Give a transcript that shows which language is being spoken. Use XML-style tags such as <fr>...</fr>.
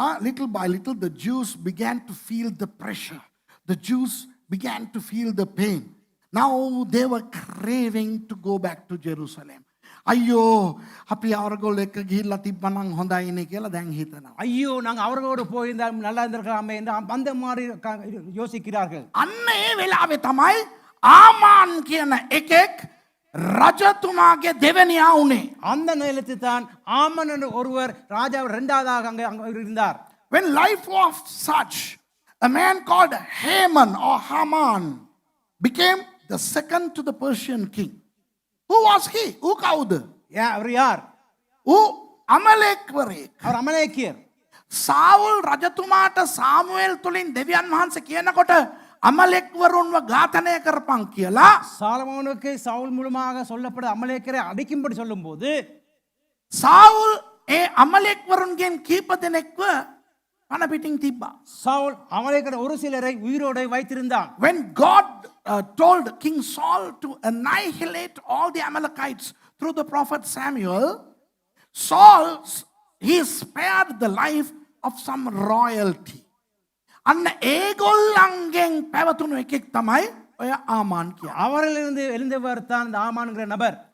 <en>Little by little the Jews began to feel the pressure. The Jews began to feel the pain. Now they were craving to go back to Jerusalem.</en> <si>ஐயோ අපි அவர்களோட එක්ක ගිහිල්ලා තිබ්බනම් හොඳයිනේ කියලා දැන් හිතනවා.</si> <ta>ஐயோ நாங்க அவர்களோடு போயிருந்தா நல்லா இருந்திருக்கலாமே என்று அந்த மாதிரி யோசிக்கிறார்கள்.</ta> <si>අන්න ඒ වෙලාවේ තමයි ආමාන් කියන එකෙක් රජතුමාගේ දෙවෙනියා උනේ.</si> <ta>அந்த நேரத்தில் தான் ஆமன் என்ற ஒருவர் ராஜா இரண்டாவதாக அங்கே இருந்தார்.</ta> <en>When life was such, a man called Haman or Haman became the second to the Persian king. Who was he? Who කවුද?</en> <ta>அவர் யார்?</ta> <si>ඌ අමලෙක්වරයෙක්.</si> <ta>அவர் அமலேக்கியர்.</ta> <si>සාවුල් රජතුමාට සාමුවෙල් තුලින් දෙවියන් වහන්සේ කියනකොට அமலேக்வරුන්ව ඝාතනය කරපන් කියලා</si> <ta>சாலமோனுக்கு சவுல் மூலமாக சொல்லப்பட அமலேக்கரை அடிக்கும்படி சொல்லும்போது</ta> <si>සාවුල් ඒ අමලෙක්වරුන්ගෙන් කීප දෙනෙක්ව පණ පිටින් තිබ්බා.</si> <ta>சவுல் அமலேக்கரை ஒரு சிலரை உயிரோடு வைத்திருந்தான்.</ta> <en>When God told King Saul to annihilate all the Amalekites through the prophet Samuel, Saul, he spared the life of some royalty.</en> <si>අන්න ඒගොල්ලන්ගෙන් පැවතුණු එකෙක් තමයි ඔය ආමාන් කියන්නේ.</si> <ta>அவரிலிருந்து எழுந்தவர் தான் இந்த ஆமான்கிற நபர்.</ta>